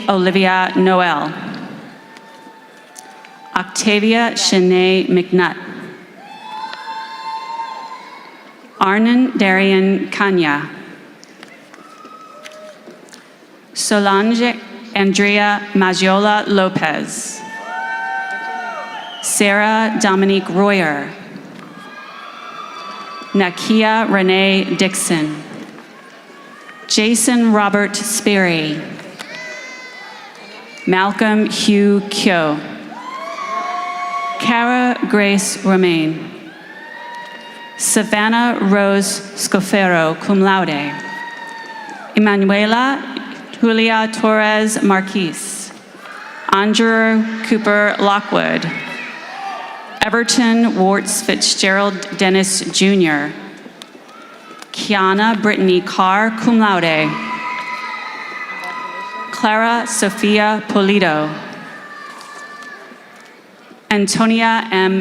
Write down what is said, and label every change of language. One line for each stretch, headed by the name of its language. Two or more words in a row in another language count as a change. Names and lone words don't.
English: Olivia Noel, Octavia Shanae McNutt, Arnon Darian Kanya, Solange Andrea Magiola Lopez, Sarah Dominique Royer, Nakia Renee Dixon, Jason Robert Sperry, Malcolm Hugh Kyo, Cara Grace Romaine, Savannah Rose Scofero,
Latin: cum laude,
English: Emanuela Julia Torres Marquise, Andrew Cooper Lockwood, Everton Warts Fitzgerald Dennis Jr., Kiana Brittany Carr,
Latin: cum laude,
English: Clara Sophia Polito, Antonia M.